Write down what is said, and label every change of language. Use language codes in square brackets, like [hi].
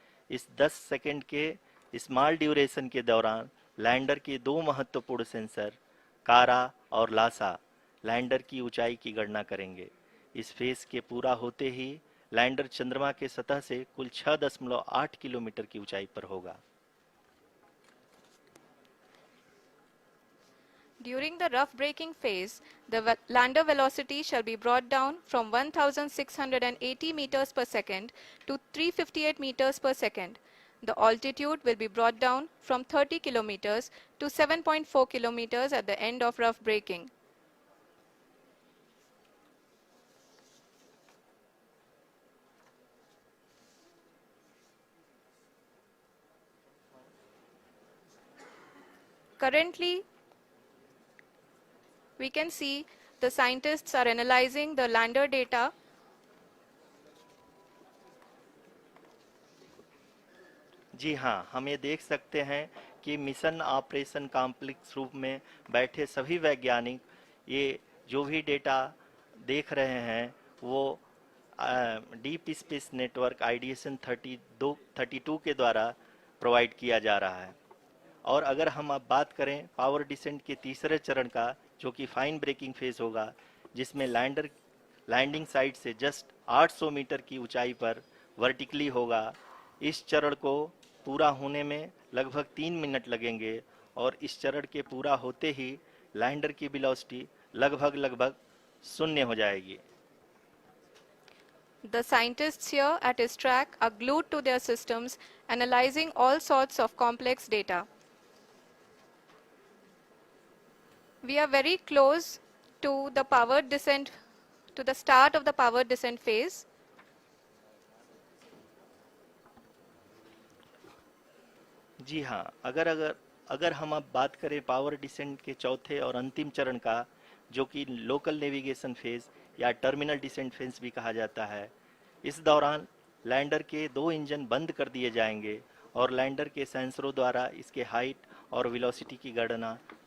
[hi] इस 10 सेकंड के small duration के दौरान लैंडर के 2 महत्वपूर्ण सेंसर कारा और लासा लैंडर की ऊंचाई की गणना करेंगे। इस फेज के पूरा होते ही लैंडर चंद्रमा के सतह से कुल 6.8 किलोमीटर की ऊंचाई पर होगा। [en] During the rough braking phase, the lander velocity shall be brought down from 1680 meters per second to 358 meters per second. The altitude will be brought down from 30 kilometers to 7.4 kilometers at the end of rough braking. Currently, we can see the scientists are analyzing the lander data. [hi] जी हाँ, हम ये देख सकते हैं कि mission operation complex रूप में बैठे सभी वैज्ञानिक ये जो भी डेटा देख रहे हैं वो डीप स्पेस नेटवर्क IDSN 32 के द्वारा प्रोवाइड किया जा रहा है। और अगर हम अब बात करें पावर डिसेंट के तीसरे चरण का, जो कि फाइन ब्रेकिंग फेज होगा, जिसमें लैंडर लैंडिंग साइट से जस्ट 800 मीटर की ऊंचाई पर वर्टिकली होगा। इस चरण को पूरा होने में लगभग 3 मिनट लगेंगे और इस चरण के पूरा होते ही लैंडर की वेलोसिटी लगभग शून्य हो जाएगी। [en] The scientists here at ISTRAC are glued to their systems, analyzing all sorts of complex data. We are very close to the powered descent, to the start of the powered descent phase. [hi] जी हाँ, अगर हम अब बात करें power descent के चौथे और अंतिम चरण का, जो कि लोकल नेविगेशन फेज या टर्मिनल डिसेंट फेज भी कहा जाता है, इस दौरान लैंडर के 2 इंजन बंद कर दिए जाएंगे और लैंडर के सेंसरों द्वारा इसके हाइट और वेलोसिटी की गणना